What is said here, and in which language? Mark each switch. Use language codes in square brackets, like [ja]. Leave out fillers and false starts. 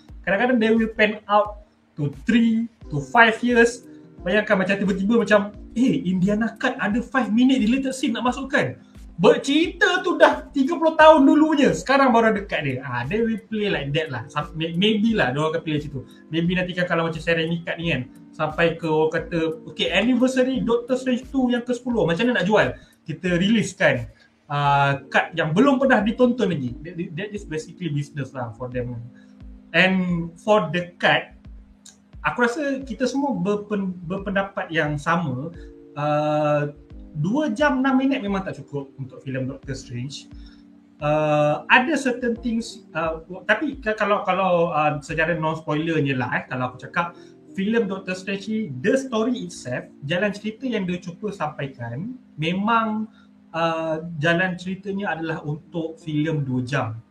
[ms] Kadang-kadang [en] they will pan out to 3 to 5 years. [ms] Bayangkan macam tiba-tiba macam Indiana Cut ada 5 minit deleted scene nak masukkan. Bercerita tu dah 30 tahun dulunya, sekarang baru ada cut dia. [en] They will play like that lah. [ms] Maybe lah diorang akan play macam tu. Maybe nanti kan kalau macam Sam Raimi Cut ni kan, sampai ke orang kata okay, anniversary Doctor Strange 2 yang ke-10, macam mana nak jual? Kita release kan cut yang belum pernah ditonton lagi. [en] That is basically business lah for them. And for the cut, [ms] aku rasa kita semua berpendapat yang sama. 2 jam 6 minit memang tak cukup untuk filem Doctor Strange. Ada certain things tapi kalau secara non spoilernya lah kalau aku cakap filem Doctor Strange ni, [en] the story itself, [ms] jalan cerita yang dia cuba sampaikan memang jalan ceritanya adalah untuk filem 2 jam.